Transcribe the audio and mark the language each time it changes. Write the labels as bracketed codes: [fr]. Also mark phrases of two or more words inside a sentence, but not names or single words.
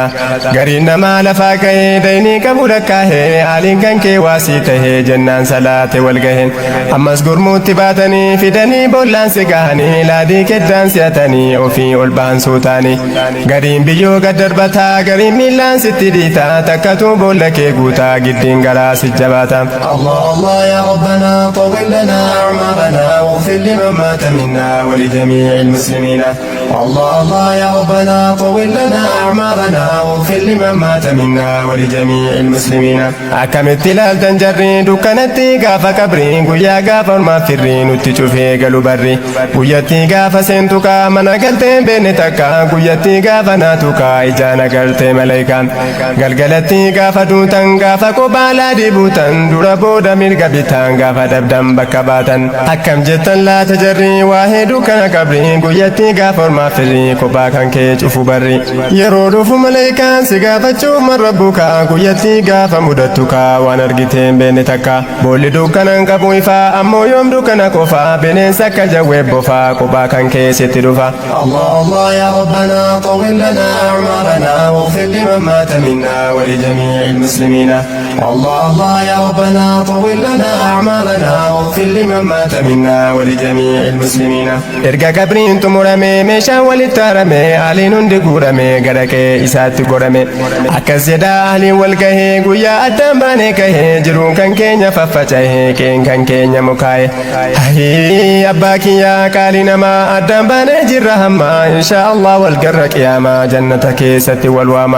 [om] gariin namaa lafaa ka'ee daynii qabu lakkaahee haaliin kan kee waasii tahee jennaan salaate wal gaheen. ammas gurmuutti baatanii fidanii boollaan si gahanii laadii keddaan si'atanii ofii ol ba'an suutaanii. gariin biyyoo gad darbataa gariin miillaan sitti dhiitaa takkatuu boolla kee guutaa giddiin garaa si jabaata. [ar] الله الله يا ربنا طول لنا أعمارنا واغفر لمن مات منا ولجميع المسلمين. الله الله يا ربنا طول لنا أعمارنا واغفر لمن مات منا ولجميع المسلمين. [om] akkamitti ilaaltan jarri dukkanatti gaafa qabrii guyyaa gaafa ormaa firrii nutti cufee galu barri. guyyatti gaafa seentu kaa mana galtee beenne takka guyyatti gaafa naatu kaa ijaan agartee malaayikaan. galgalatti gaafa duutan gaafa kophaa laadii buutan dura booda mirga bitaan gaafa dhabdan bakka baatan. akkam jettan laata jarri waa'ee dukkana qabrii guyyatti gaafa ormaa firrii kophaa kan kee cufu barri. yeroo dhufu malaayikaan si gaafachuuf marra buukaa guyyatti gaafa mudattu kaa waan argiteen beenne takka. boolli dukkanan qabu ifaa ammoo yoom dukkana qofaa bineensa akka jawwee bofaa kophaa kan keessitti dhufa. [ar] الله الله يا ربنا طول لنا أعمارنا واغفر لمن مات منا ولجميع المسلمين. الله الله يا ربنا طول لنا أعمارنا واغفر لمن مات منا ولجميع المسلمين. [om] erga qabriin xumuramee meeshaan walitti haramee haaliin hundi guuramee gara kee isaatti godhame. akkas jedhaa haaliin wal gahee guyyaa addaan baanee kahee jiruun kan keenya faffacahee keen kan keenya mukaa'e. ahii abbaa kiyyaa qaalii namaa addaan baanee jirra hamma [ar] إن شاء الله [om] wal garra qiyaamaa jannata keessatti wal waama.